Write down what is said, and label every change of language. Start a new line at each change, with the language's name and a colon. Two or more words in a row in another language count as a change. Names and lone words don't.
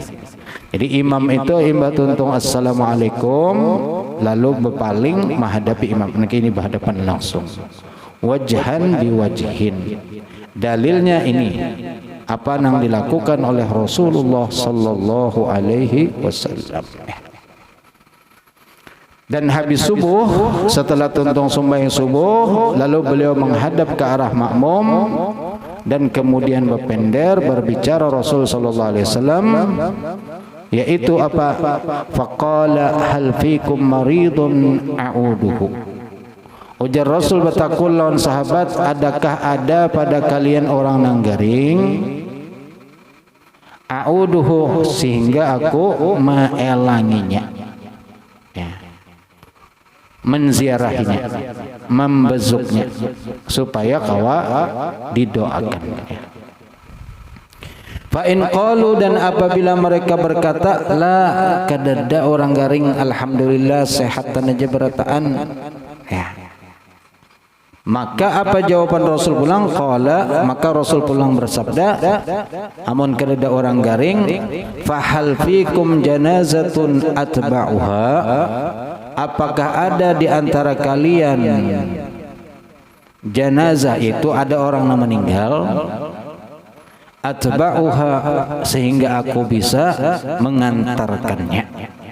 Banjar: Jadi imam itu tuntung assalamualaikum, lalu berpaling menghadapi imam. Nah, ini berhadapan langsung.
Arabic: Wajhan biwajhin.
Banjar: Dalilnya ini apa yang dilakukan oleh Rasulullah
Arabic: sallallahu alaihi wasallam.
Banjar: Dan habis subuh, setelah tuntung sembahyang subuh, lalu beliau menghadap ke arah makmum dan kemudian berpender berbicara Rasul
Arabic: sallallahu alaihi wasallam,
Banjar: yaitu apa?
Arabic: Faqala hal fikum maridun a'uduhu.
Banjar: Ujar Rasul bertakun lawan sahabat, adakah ada pada kalian orang nanggaring? A'uduhu, sehingga aku meelanginya, menziarahinya, membezuknya, supaya kawa didoakan.
Arabic: Fa in qalu,
Banjar: dan apabila mereka berkata la kadada orang garing alhamdulillah sehatan aja berataan, ya. Maka apa jawaban Rasul pulang? Qala, maka Rasul pulang bersabda, amun kadada orang garing,
Arabic: fa hal fikum janazatun atba'uha,
Banjar: apakah ada di antara kalian jenazah, itu ada orang yang meninggal, atba'uha, sehingga aku bisa mengantarkannya.